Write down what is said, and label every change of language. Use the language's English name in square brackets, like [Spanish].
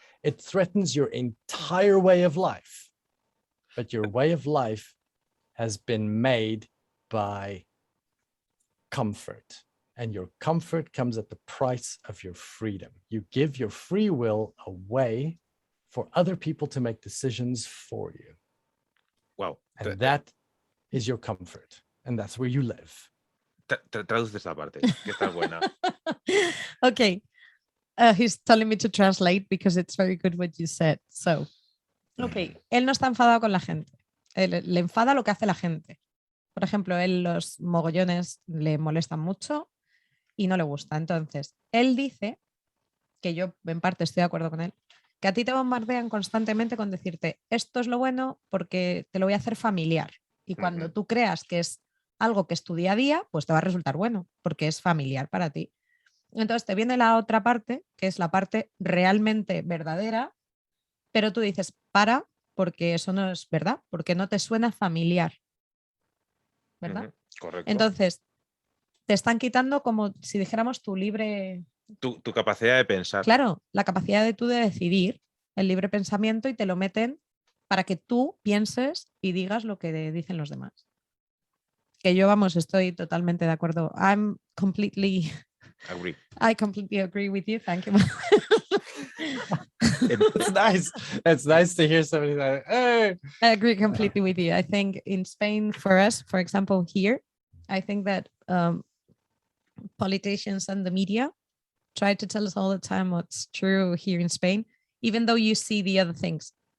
[English] It threatens your entire way of life. But your way of life has been made by comfort. And your comfort comes at the price of your freedom. You give your free will away for other people to make decisions for you. Wow. And that is your comfort. And that's where you live. [Spanish] Traduce esta parte, que está buena. [English] Okay. He's telling me to translate because it's very good what you said. So, okay. [Spanish] Él no está enfadado con la gente. Le enfada lo que hace la gente. Por ejemplo, él los mogollones le molestan mucho y no le gusta. Entonces, él dice, que yo en parte estoy de acuerdo con él, que a ti te bombardean constantemente con decirte esto es lo bueno porque te lo voy a hacer familiar. Y cuando tú creas que es algo que es tu día a día, pues te va a resultar bueno porque es familiar para ti. Entonces te viene la otra parte, que es la parte realmente verdadera, pero tú dices, porque eso no es verdad, porque no te suena familiar. ¿Verdad? Correcto. Entonces, te están quitando, como si dijéramos, tu libre... Tu capacidad de pensar. Claro, la capacidad de tú de decidir, el libre pensamiento, y te lo meten para que tú pienses y digas lo que dicen los demás. Que yo, vamos, estoy totalmente de acuerdo. [English] I completely agree with you. Thank you. It's nice. It's nice to hear somebody like, hey. I agree completely with you. I think in Spain, for us, for example, here, I think that politicians and the media try to tell us all the time what's true here in Spain, even though you see the other things.